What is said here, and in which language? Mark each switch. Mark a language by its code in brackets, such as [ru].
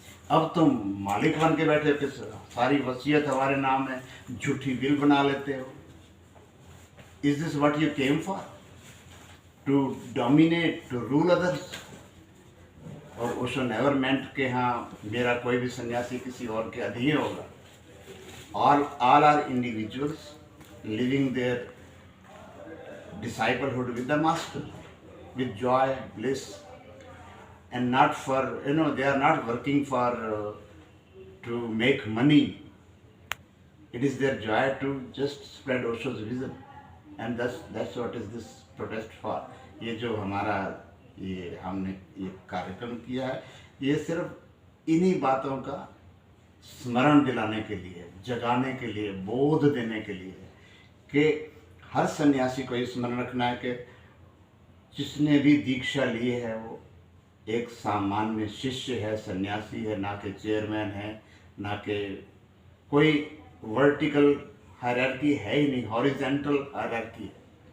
[hi] अब तुम मालिक बन के बैठे हो कि सारी वसीयत हमारे नाम है, झूठी बिल बना लेते हो। [en] Is this what you came for? To dominate, to rule others? [hi] और ओशो [en] never meant [hi] कि हाँ मेरा कोई भी सन्यासी किसी और के अधीन होगा। [en] all are individuals living their disciplehood with the master, with joy, bliss, and not for, they are not working for to make money. It is their joy to just spread Osho's vision, and that's what is this protest for. [hi] ये जो हमारा ये हमने ये कार्यक्रम किया है, ये सिर्फ इन्हीं बातों का स्मरण दिलाने के लिए, जगाने के लिए, बोध देने के लिए कि हर सन्यासी को ये स्मरण रखना है कि जिसने भी दीक्षा ली है वो एक सामान्य शिष्य है, सन्यासी है, ना कि चेयरमैन है, ना कि कोई वर्टिकल हायरार्की है ही नहीं, हॉरिजॉन्टल हायरार्की है।